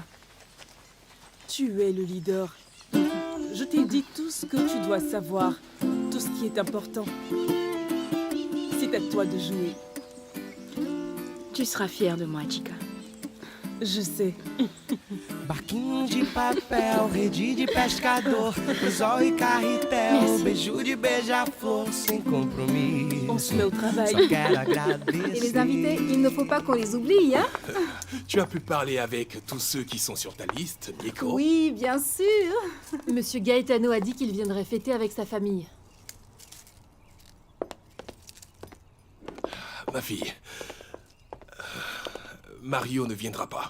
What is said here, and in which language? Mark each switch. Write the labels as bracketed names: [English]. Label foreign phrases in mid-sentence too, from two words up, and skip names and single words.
[French] Tu es le leader. Je t'ai dit tout ce que tu dois savoir, tout ce qui est important. C'est à toi de jouer. Tu seras fière de moi, Chica. Je sais. [Portuguese] Barquinho de papel, rede de pescador, anzol e carretel, beijo de beija-flor, sem compromisso. [French] On se met au travail. [Portuguese] Só quero agradecer. [French] Et les invités, il ne faut pas qu'on les oublie, hein? Tu as pu parler avec tous ceux qui sont sur ta liste, Nico? Oui, bien sûr. Monsieur Gaetano a dit qu'il viendrait fêter avec sa famille. Ma fille, Mario ne viendra pas.